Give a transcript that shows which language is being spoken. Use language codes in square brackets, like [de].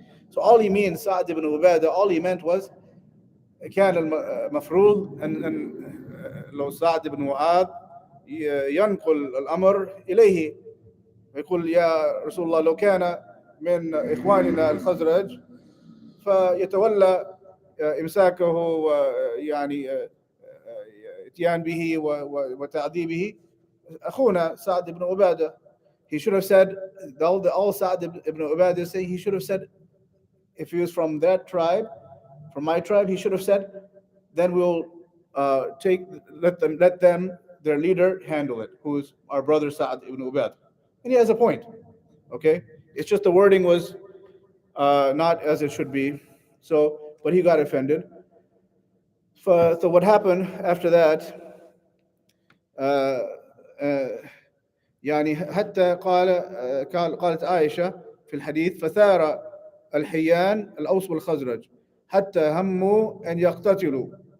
[en] So all he means, Sa'd ibn Ubadah, all he meant was, [ar] كان المفروض أن لو سعد بن معاذ ينقل الأمر إليه، يقول يا رسول الله لو كان من إخواننا الخزرج فيتولى إمساكه ويعني اتيان به وتعذيبه أخونا سعد بن عبادة. [en] He should have said, all Sa'd ibn Ubadah say, he should have said, if he was from that tribe, from my tribe, he should have said, then we'll let them, their leader, handle it, who is our brother Sa'd ibn Ubadah. And he has a point. Okay? It's just the wording was not as it should be. So, but he got offended. So what happened after that? [ar] Uh, uh, يعني حتى قالت عائشة في الحديث فثار الحيان الأوس والخزرج حتى هموا أن يقتتلوا.